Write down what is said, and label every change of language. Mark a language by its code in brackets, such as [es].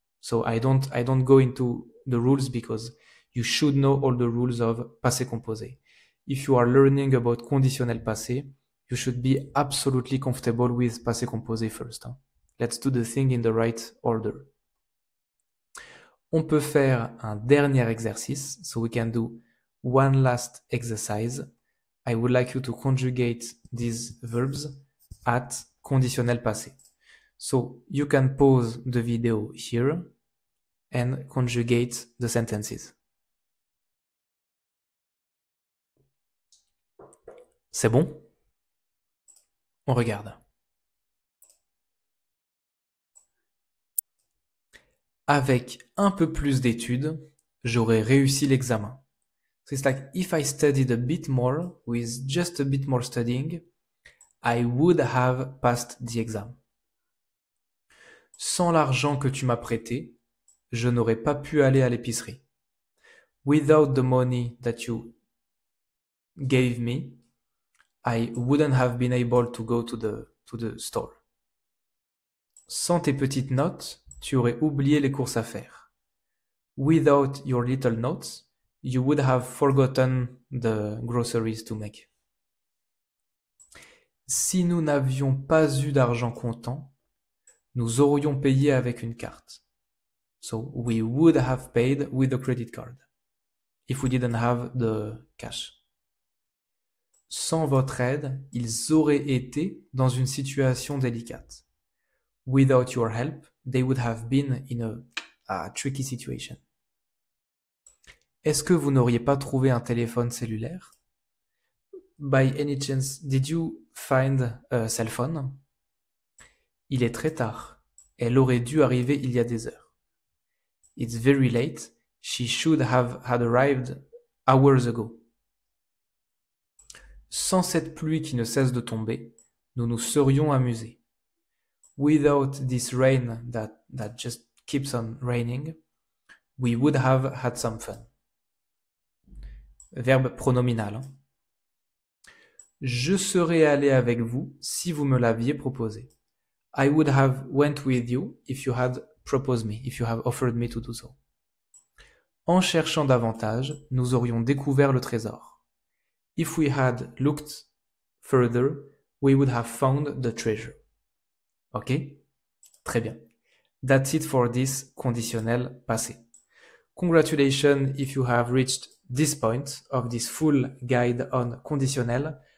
[en] So I don't go into the rules because you should know all the rules of passé composé. If you are learning about conditionnel passé, you should be absolutely comfortable with passé composé first. Let's do the thing in the right order. [fr] On peut faire un dernier exercice. [en] So we can do one last exercise. I would like you to conjugate these verbs at conditionnel passé. So you can pause the video here and conjugate the sentences. [fr] C'est bon? On regarde. Avec un peu plus d'études, j'aurais réussi l'examen. [en] So it's like if I studied a bit more, with just a bit more studying, I would have passed the exam. [fr] Sans l'argent que tu m'as prêté, je n'aurais pas pu aller à l'épicerie. [en] Without the money that you gave me, I wouldn't have been able to go to the store. [fr] Sans tes petites notes, tu aurais oublié les courses à faire. [en] Without your little notes, you would have forgotten the groceries to make. [fr] Si nous n'avions pas eu d'argent comptant, nous aurions payé avec une carte. [en] So we would have paid with a credit card if we didn't have the cash. [fr] Sans votre aide, ils auraient été dans une situation délicate. [en] Without your help, they would have been in a tricky situation. [fr] Est-ce que vous n'auriez pas trouvé un téléphone cellulaire? [en] By any chance, did you find a cell phone? [fr] Il est très tard. Elle aurait dû arriver il y a des heures. [en] It's very late. She should have had arrived hours ago. [fr] Sans cette pluie qui ne cesse de tomber, nous nous serions amusés. [en] Without this rain that just keeps on raining, we would have had some fun. [fr] Verbe pronominal. Je serais allé avec vous si vous me l'aviez proposé. [en] I would have went with you if you had proposed me, if you have offered me to do so. [fr] En cherchant davantage, nous aurions découvert le trésor. [en] If we had looked further, we would have found the treasure. Ok? [fr] Très bien. [en] That's it for this conditionnel passé. Congratulations if you have reached this point of this full guide on conditionnel.